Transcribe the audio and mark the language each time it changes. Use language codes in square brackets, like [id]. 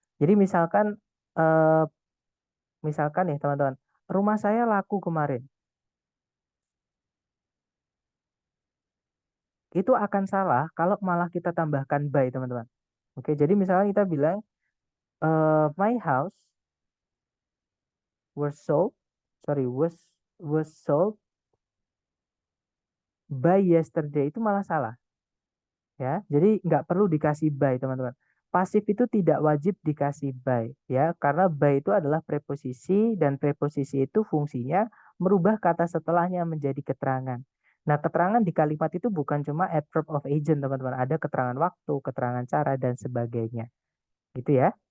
[id] Jadi eh, misalkan nih, teman-teman, rumah saya laku kemarin. Itu akan salah kalau malah kita tambahkan by, teman-teman. Oke, jadi misalnya kita bilang [en] My house was sold, sorry, was sold by yesterday, [id] itu malah salah ya. Jadi nggak perlu dikasih by, teman-teman. Pasif itu tidak wajib dikasih by ya, karena by itu adalah preposisi dan preposisi itu fungsinya merubah kata setelahnya menjadi keterangan. Nah, keterangan di kalimat itu bukan cuma adverb of agent, teman-teman. Ada keterangan waktu, keterangan cara, dan sebagainya. Gitu ya.